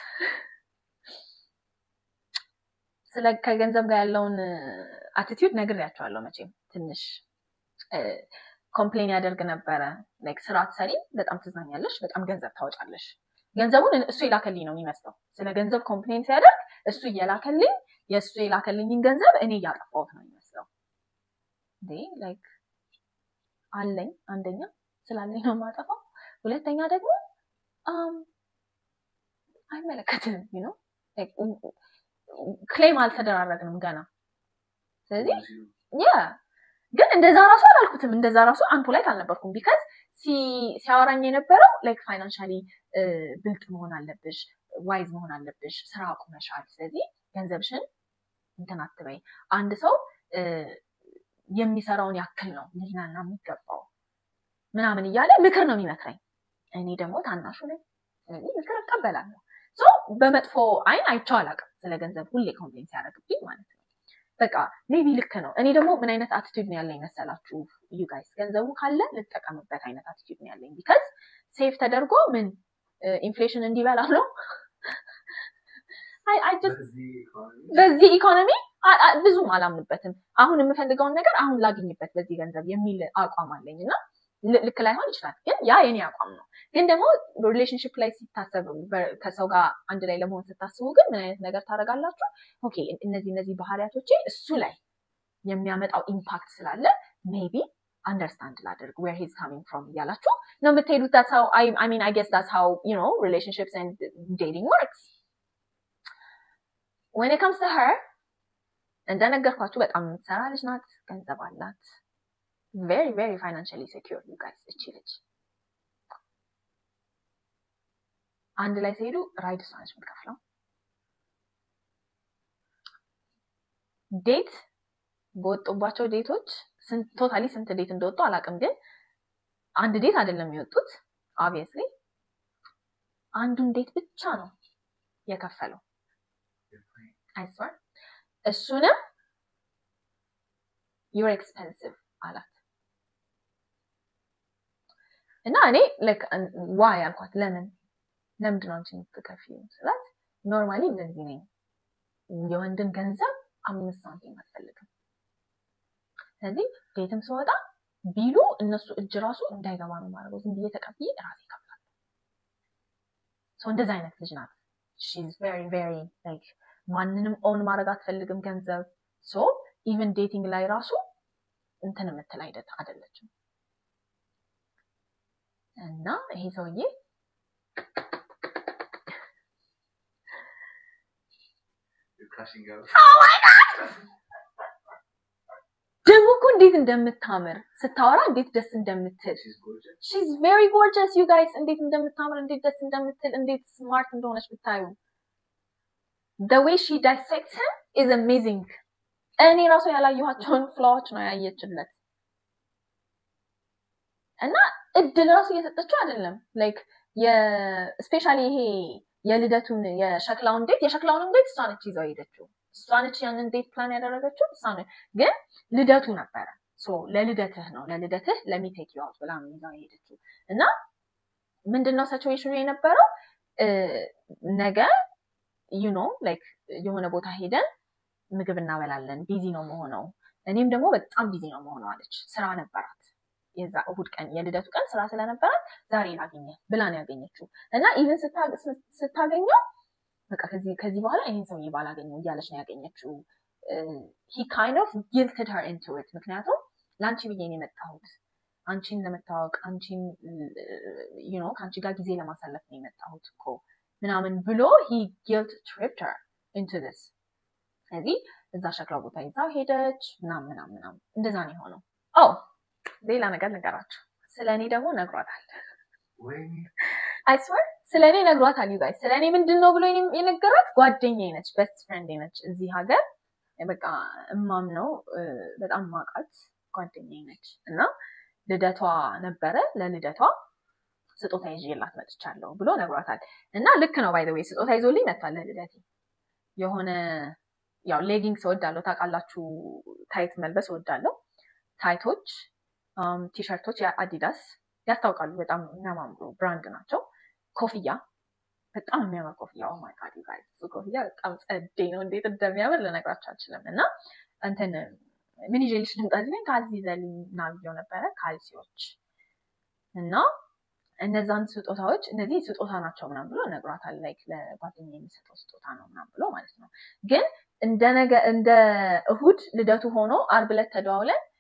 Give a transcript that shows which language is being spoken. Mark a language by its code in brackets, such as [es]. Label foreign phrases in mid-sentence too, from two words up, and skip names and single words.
[am] ስለ ከገንዘብ ጋር ያለውን attitude ነግሬያቸዋለሁ መቼም ትንሽ ኮምፕሌን ያደርግ ነበረ ላይክ ስራ ትሰሪ በጣም ትዝናኛለሽ በጣም ገንዘብ ታወጫለሽ ገንዘቡን እሱ ይላከልኝ ነው የሚመስለው ስለ ገንዘብ ኮምፕሌን ሲያደርግ እሱ ይላከልኝ የሱ ይላከልኝን ገንዘብ እኔ ያጠፋሁት ነው የሚመስለው ላይክ አለኝ አንደኛ ስላለኝ ነው ማጠፋው ሁለተኛ ደግሞ አይመለከትም [en] you know like [am] ክሌም አልተደራረግንም ገና ስለዚህ ግን እንደዛ ራሱ አላልኩትም እንደዛ ራሱ አንፖላይት አልነበርኩም because ሲያወራኝ የነበረው [en] like financially [am] ብልጥ መሆን አለብሽ ዋይዝ መሆን አለብሽ ስራ አቁመሻል ስለዚህ ገንዘብሽን እንትን አትበይ አንድ ሰው የሚሰራውን ያክል ነው ሊዝናና የሚገባው ምናምን እያለ ምክር ነው የሚመክረኝ እኔ ደግሞ ታናሹ ነኝ ስለዚህ ምክር እቀበላለሁ በመጥፎ አይን አይቼው አላውቅም ስለ ገንዘብ ሁሌ ኮምፕሌን ሲያደርግብኝ ማለት ነው በቃ ሜቢ ልክ ነው እኔ ደግሞ ምን አይነት አቲቲዩድ ነው ያለኝ መሰላችሁ [en] you guys [am] ገንዘቡ ካለ ልጠቀምበት አይነት አቲቲዩድ ነው ያለኝ because ሴፍ ተደርጎ ምን ኢንፍሌሽን እንዲበላ ነው [en] I just [am] በዚህ ኢኮኖሚ ብዙም አላምንበትም አሁን የምፈልገውን ነገር አሁን ላግኝበት በዚህ ገንዘብ የሚል አቋም አለኝና ልክ ላይሆን ይችላል ግን ያ የኔ አቋም ነው ግን ደግሞ ሪሌሽንሺፕ ላይ ሲታሰብ ከሰው ጋር አንድ ላይ ለመሆን ስታስቡ ግን ምን አይነት ነገር ታደርጋላችሁ ኦኬ እነዚህ ባህሪያቶቼ እሱ ላይ የሚያመጣው ኢምፓክት ስላለ [en] maybe understand [am] ላደርግ [en] where he's coming from [am] ያላችሁ ነው የምትሄዱት [en] that's how I mean I guess that's how you know relationships and dating works when it comes to her [am] እንደነገርኳችሁ በጣም የምትሰራ ልጅ ናት ገንዘብ አላት [en] very very financially secure you guys [am] እቺ ልጅ አንድ ላይ ሲሄዱ ራይድ እሷ ነች የምትከፍለው ዴት በወጡባቸው ዴቶች ቶታሊ ስንት ዴት እንደወጡ አላውቅም ግን አንድ ዴት አይደለም የሚወጡት obviously አንዱን ዴት ብቻ ነው የከፈለው [en] I swear [am] እሱንም [en] you're expensive [am] አላት እና እኔ [en] like why [am] አልኳት ለምንድን ነው አንቺ የምትከፊው ስላት ኖርማሊ እንደዚህ ነኝ የወንድን ገንዘብ 5 ሳንቲም አልፈልግም ስለዚህ ዴትም ሲወጣ ቢሉ እነሱ እጅ ራሱ እንዳይገባ ነው ማድረግ ዝም ብዬ ተቀብዬ ራሴ ከፍላለሁ ሶ እንደዛ አይነት ልጅ ናት [en] she's very very like [am] ማንንም ኦን ማድረግ አትፈልግም ገንዘብ ሶ [en] even dating [am] ላይ ራሱ እንትን የምትል አይደለችም እና ይሄ ሰውዬ [en] you're crashing out oh my god [am] ደግሞ እኮ እንዴት እንደምታምር ስታወራ እንዴት ደስ እንደምትል [en] she's very gorgeous you guys [am] እንዴት እንደምታምር እንዴት ደስ እንደምትል እንዴት ስማርት እንደሆነች ብታዩ [en] the way she dissects him is amazing [am] እኔ ራሱ ያላየኋቸውን ፍላዎች ነው ያየችለት እና እድል ራሱ እየሰጠችው አይደለም like ስፔሻሊ ይሄ የልደቱን የሸክላውን ዴት እሷ ነች ይዘው ሄደችው እሷ ነች ያንን ዴት ፕላን ያደረገችው እሷ ነች ግን ልደቱ ነበረ ሶ ለልደትህ [en] let me take you out [am] ብላ ነው ይዘው ሄደችው እና ምንድነው ሲቹዌሽኑ የነበረው ነገ [en] you know like [am] የሆነ ቦታ ሄደን ምግብ እናበላለን ቢዚ ነው መሆነው እኔም ደግሞ በጣም ቢዚ ነው መሆነው አለች ስራ ነበራት የዛ እሁድ ቀን የልደቱ ቀን ስራ ስለነበራት ዛሬ ላገኘ ብላን ያገኘችው እና ኢቭን ስታገኘው በቃ ከዚህ በኋላ ይሄን ሰው ይባላገኘው እያለች ነው ያገኘችው [en] he kind of guilted her into it [am] ምክንያቱም ላንቺ ብዬ ነው የመጣሁት አንቺን ለመታወቅ አንቺን [en] you know [am] ካንቺ ጋር ጊዜ ለማሳለፍ ነው የመጣሁት እኮ ምናምን ብሎ [en] he guilt tripped her into this [am] ስለዚህ እዛ ሸክላ ቦታ ይዛው ሄደች ምናምን እንደዛ ነው የሆነው ሌላ ነገር ነገራችሁ ስለኔ ደግሞ ነግሯታል [en] I swear [am] ስለኔ ነግሯታል you guys ስለኔ ምንድነው ብሎ የነገራት ጓደኛዬ ነች [en] best friend [am] ነች እዚህ ሀገር በቃ እማም ነው በጣም ማቃት ጓደኛዬ ነች እና ልደቷ ነበረ ለልደቷ ስጦታ ይዤላት መጥቻለሁ ብሎ ነግሯታል እና ልክ ነው [en] by the way [am] ስጦታ ይዞልኝ መጥቷል ለልደቴ የሆነ ያው ሌጊንግስ ወዳለው ታቃላችሁ ታይት መልበስ ወዳለው ታይቶች ቲሸርቶች የአዲዳስ ያስታውቃሉ በጣም የሚያማምሩ ብራንድ ናቸው ኮፍያ በጣም የሚያምር ኮፍያ [en] oh my god you guys [am] ኮፍያ በጣም ጸዴ ነው እንዴት እንደሚያምር ልነግራችሁ አልችልም እና እንትን ምን ይዤልሽ ልምጣ እዚህ ካልሲ ዘልና ቪዲዮ ነበረ ካልሲዎች እና እነዛን ስጦታዎች እነዚህ ስጦታ ናቸው ምናምን ብሎ ነግሯታል ላይክ ለጓደኛዬ የሚሰጠው ስጦታ ነው ምናምን ብሎ ማለት ነው ግን እንደ እሁድ ልደቱ ሆኖ ዓርብ ዕለት ተደዋውለን